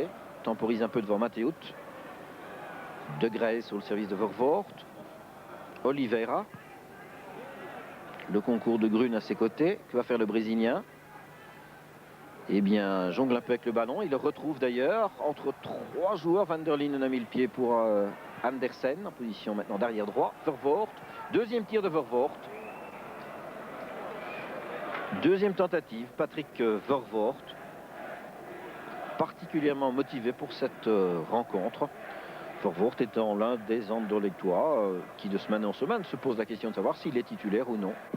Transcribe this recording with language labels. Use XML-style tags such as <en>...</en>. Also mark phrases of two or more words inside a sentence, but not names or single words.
<fr>Temporise un peu devant Mateusz. De Grey sur le service de Vervoort. Oliveira. Le concours de Grune à ses côtés. Que va faire le Brésilien? Eh bien, jongle un peu avec le ballon. Il le retrouve d'ailleurs entre trois joueurs. Van der Linden a mis le pied pour Andersen, en position maintenant d'arrière droit. Vervoort. Deuxième tir de Vervoort. Deuxième tentative, Patrick Vervoort. Particulièrement motivé pour cette rencontre. Vervoort étant l'un des Anderlechtois qui de semaine en semaine se pose la question de savoir s'il est titulaire ou non.</fr>